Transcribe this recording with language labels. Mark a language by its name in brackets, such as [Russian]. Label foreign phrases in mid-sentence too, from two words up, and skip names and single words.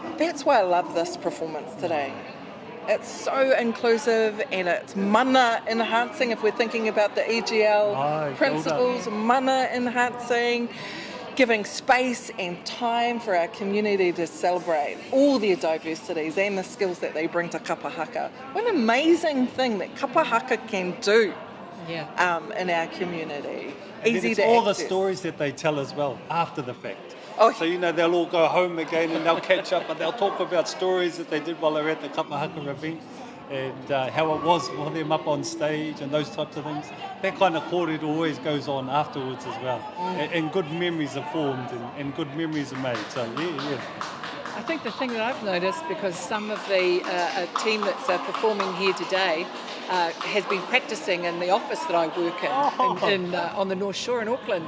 [English] that's why I love this performance today. It's so inclusive and it's mana enhancing if we're thinking about the EGL principles, mana enhancing, giving space and time for our community to celebrate all their diversities and the skills that they bring to [Māori] kapa haka. [English] What an amazing thing that [Māori] kapa haka [English] can do in our community. And Easy it's to all access. the stories that they tell as well after the fact. Oh. So, you know, they'll all go home again and they'll catch up, but they'll talk about stories that they did while they were at the [Māori] kapa haka [English] event and how it was for them up on stage and those types of things. That kind of kōrero always goes on afterwards as well. And good memories are formed and good memories are made. So, yeah. I think the thing that I've noticed, because some of the team that's performing here today has been practicing in the office that I work in on the North Shore in Auckland.